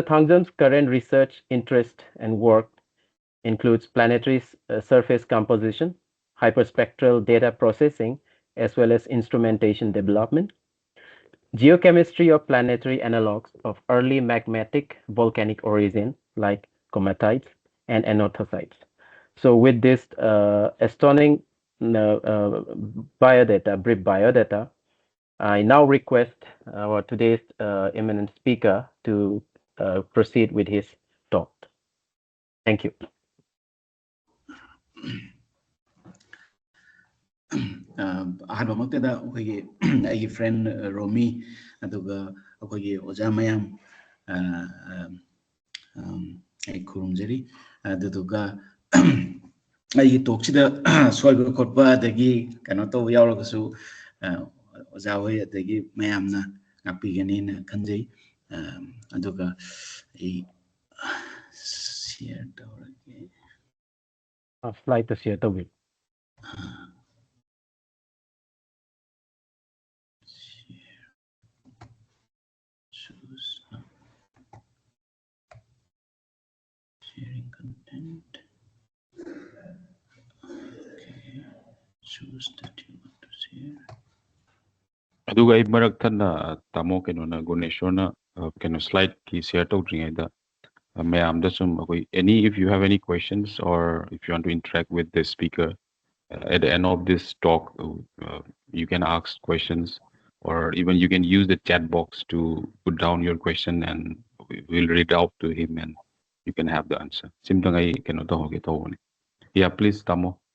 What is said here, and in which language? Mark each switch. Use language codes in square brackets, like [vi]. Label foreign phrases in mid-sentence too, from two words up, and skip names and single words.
[en] Thangjam's current research interest and work includes planetary surface composition, hyperspectral data processing, as well as instrumentation development, geochemistry of planetary analogs of early magmatic volcanic origin like cometites, and anorthosites. So with this astonishing biodata, brief biodata, I now request our today's eminent speaker to proceed with his talk. Thank you. [mni] ꯑꯍꯥꯟꯕꯃꯛꯇꯗ ꯑꯩꯒꯤ friend Romi ꯑꯗꯨꯒ ꯑꯩꯈꯣꯏꯒꯤ ꯑꯣꯖꯥ ꯃꯌꯥꯝ ꯑꯩ ꯈꯨꯔꯨꯝꯖꯔꯤ ꯑꯗꯨꯗꯨꯒ ꯑꯩꯒꯤ ꯇꯣꯛꯁꯤꯗ ꯁꯣꯏꯕ ꯈꯣꯠꯄ ꯑꯗꯒꯤ ꯀꯩꯅꯣ ꯇꯧꯕ ꯌꯥꯎꯔꯒꯁꯨ ꯑꯣꯖꯥ ꯍꯣꯏ ꯑꯗꯒꯤ ꯃꯌꯥꯝꯅ ꯉꯥꯛꯄꯤꯒꯅꯤꯅ ꯈꯟꯖꯩ ꯑꯗꯨꯒ ꯑꯩ ꯁꯤꯌꯔ ꯇꯧꯔꯒꯦ [en] Slide share tꯧꯕꯤꯌꯨ. Sharing content. Okay. Choose that you want to share. [mni] aduga ai marak thana tamo keno na Guneshwar na keno slide ki share tawdringaida mayam da sum [en] any if you have any questions or if you want to interact with the speaker at the end of this talk you can ask questions or even you can use the chat box to put down your question and we'll read out to him and you can have the answer [mni] simtang ai keno to hoge [en] to yeah please tamo